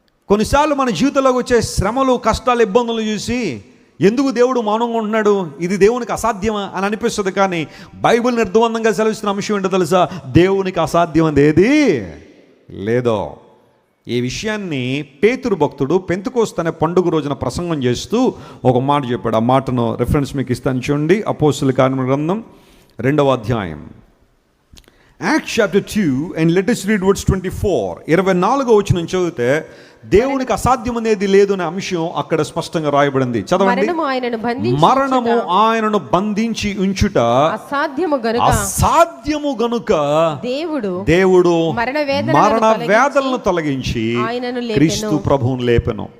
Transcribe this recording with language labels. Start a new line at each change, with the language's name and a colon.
Telugu: కొన్నిసార్లు మన జీవితంలోకి వచ్చే శ్రమలు, కష్టాలు, ఇబ్బందులు చూసి ఎందుకు దేవుడు మౌనంగా ఉంటున్నాడు, ఇది దేవునికి అసాధ్యమా అని అనిపిస్తుంది. కానీ బైబిల్ నిర్ద్వందంగా సెలవిస్తున్న అంశం ఏంటో తెలుసా? దేవునికి అసాధ్యం అనేది ఏది లేదో. ఈ విషయాన్ని పేతురు భక్తుడు పెంతెకోస్తు అనే పండుగ రోజున ప్రసంగం చేస్తూ ఒక మాట చెప్పాడు. ఆ మాటను రిఫరెన్స్ మీకు ఇస్తాను చూడండి. అపోస్తలుల కార్యముల గ్రంథం 2వ అధ్యాయం,
English: Acts chapter 2 and let us read verse 24.
Telugu: 24వ వచనం చదివితే దేవునికి అసాధ్యం అనేది లేదు అనే అంశం అక్కడ స్పష్టంగా రాయబడింది. చదవండి. మరణము ఆయనను బంధించి ఉంచుట అసాధ్యము గనుక దేవుడు మరణ వేదనలను తొలగించి క్రీస్తు ప్రభువును లేపెను.